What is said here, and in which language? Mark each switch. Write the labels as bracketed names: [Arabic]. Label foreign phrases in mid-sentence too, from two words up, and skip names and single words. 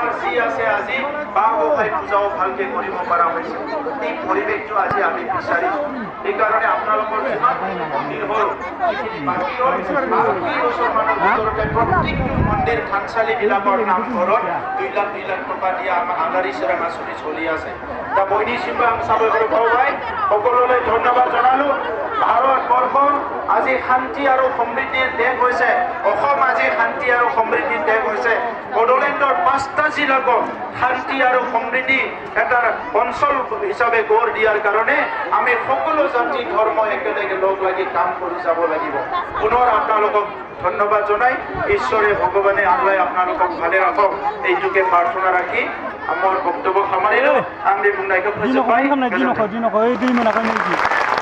[Assamese] যি আছে আজি বাগোসাই পূজাও ভালকে কৰিব পৰা হৈছে এই পৰিৱেশটো আজি আমি বিচাৰিছো এই কাৰণে আপোনালোকৰ যিমান মন্দিৰ হ'ল যিখিনি বাকী হ'ল আৰু 2 বছৰমানৰ ভিতৰতে প্ৰত্যেকটো মন্দিৰ থানচালিবিলাকৰ নামঘৰত 2 লাখ টকা দিয়া আমাৰ আলাৰী চেৰাং আঁচনি চলি আছে [Bodo] दा बयनिसिमबो आं साबायखर [Assamese] बावबाय সকলোলৈ ধন্যবাদ জনালো ভাৰতবৰ্ষ আজি শান্তি আৰু সমৃদ্ধিৰ দেশ হৈছে অসম আজি শান্তি আৰু সমৃদ্ধিৰ দেশ হৈছে বড়োলেণ্ডৰ 5টা জিলাক শান্তি আৰু সমৃদ্ধি এটা অঞ্চল হিচাপে গঢ় দিয়াৰ কাৰণে আমি সকলো জাতি ধৰ্ম একেলগে লগ লাগি কাম কৰি যাব লাগিব পুনৰ আপোনালোকক ধন্যবাদ জনাই ঈশ্বৰে ভগৱানে আল্লাহ আপোনালোকক ভালে ৰাখক এইটোকে প্ৰাৰ্থনা ৰাখি আমার বক্তব্য সামৰিলো [Bodo] आंनि बुंनायखौ फोजोबबाय